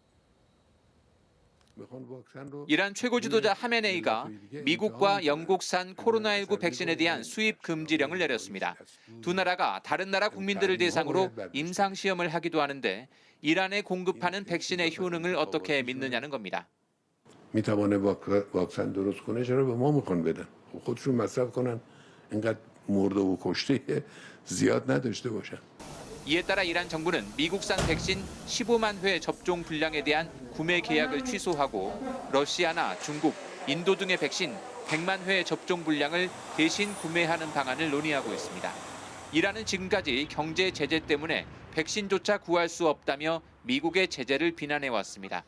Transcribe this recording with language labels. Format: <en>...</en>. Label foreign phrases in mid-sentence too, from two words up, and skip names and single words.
<ko>이란 최고 지도자 하메네이가 미국과 영국산 코로나19 백신에 대한 수입 금지령을 내렸습니다. 두 나라가 다른 나라 국민들을 대상으로 임상 시험을 하기도 하는데 이란에 공급하는 백신의 효능을 어떻게 믿느냐는 겁니다.</ko> <fa>میتوانه واکسن درست کنه چرا به ما میخوان بدن خودشون مصرف کنن اینقدر مرده و کشته زیاد نداشته باشن.</fa> <ko>이에 따라 이란 정부는 미국산 백신 15만 회 접종 분량에 대한 구매 계약을 취소하고 러시아나 중국, 인도 등의 백신 100만 회 접종 분량을 대신 구매하는 방안을 논의하고 있습니다. 이란은 지금까지 경제 제재 때문에 백신조차 구할 수 없다며 미국의 제재를 비난해왔습니다.</ko>